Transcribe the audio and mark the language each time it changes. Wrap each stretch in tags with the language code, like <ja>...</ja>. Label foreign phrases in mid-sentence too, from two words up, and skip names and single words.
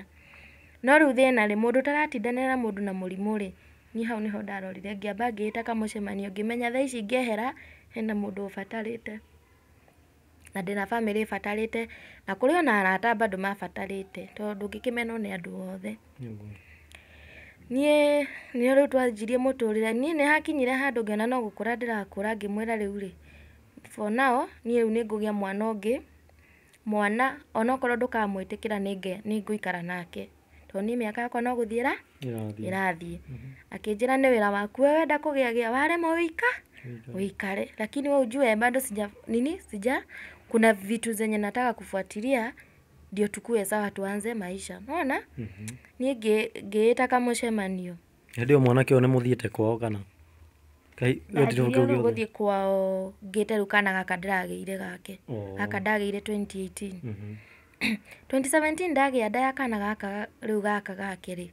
<ki>No rĩu thĩna rĩ, mũndũ ũtaratindanĩra na mũndũ na mũrimũ rĩ, niĩ hau nĩho ndarorire ngĩamba ngĩĩta kamũcemanio ngĩmenya thaa ici ngĩehera hena mũndũ ũbatarĩte, na ndĩna bamĩrĩ ĩbatarĩte, na kũrĩ ona arata bado mabatarĩte tondũ ndũngĩkĩmenwo nĩ andũ othe. Niĩ nĩo rĩu twanjirie mũtũrĩre, niĩ nĩ hakinyire handũ ngĩona no gũkũra ndĩrakũra, ngĩmwĩra rĩu rĩ,</ki> <en>for now</en> <ki>niĩ rĩu nĩ ngũgĩa mwana ũngĩ, mwana onokorwo ndũkamwĩtĩkĩra nĩ ngũikara nake tondũ niĩ mĩaka yakwa no gũthiĩ ĩrathiĩ. Akĩnjĩra nĩ wĩra waku, we wenda kũgĩa warema uikare,</ki> <sw>lakini wewe ujue bado kuna vitu zenye nataka kufuatilia ndio tukue sawa tuanze maisha. Unaona?</sw> <ki>Niĩ ngĩĩta kamũcemanio. Hĩndĩ ĩyo mwanake ũyũ nĩ mũthiĩte kwao kana? Gũthiĩ kwao ngĩte rĩu kana gaka ndĩragĩire gake. Gaka ndagĩire 2018. 2017 ndagĩa nda ya kana gaka rĩu gaka gake rĩ.</ki>